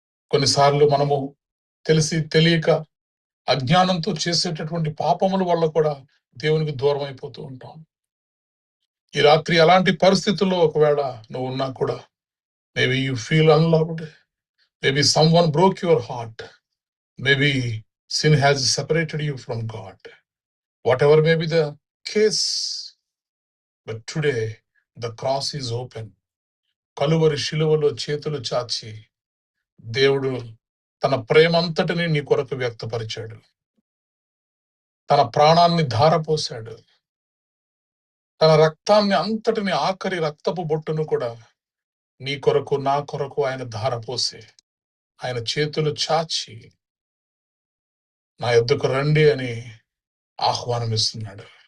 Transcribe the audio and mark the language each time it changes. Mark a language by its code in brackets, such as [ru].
[te] కొన్నిసార్లు మనము తెలిసి తెలియక అజ్ఞానంతో చేసేటటువంటి పాపముల వల్ల కూడా దేవునికి దూరం అయిపోతూ ఉంటాం. ఈ రాత్రి అలాంటి పరిస్థితుల్లో ఒకవేళ నువ్వు ఉన్నా కూడా, [en] Maybe you feel unloved, maybe someone broke your heart, maybe sin has separated you from God. Whatever may be the case, but today the cross is open. [te] Calvary శిలువలో చేతులు చాచి దేవుడు తన ప్రేమంతటిని నీ కొరకు వ్యక్తపరిచాడు. తన ప్రాణాన్ని ధారపోశాడు. తన రక్తాన్ని అంతటిని, ఆఖరి రక్తపు బొట్టును కూడా నీ కొరకు నా కొరకు ఆయన ధారపోసి ఆయన చేతులు చాచి నా యొద్దకు రండి అని ఆహ్వానం ఇస్తున్నాడు.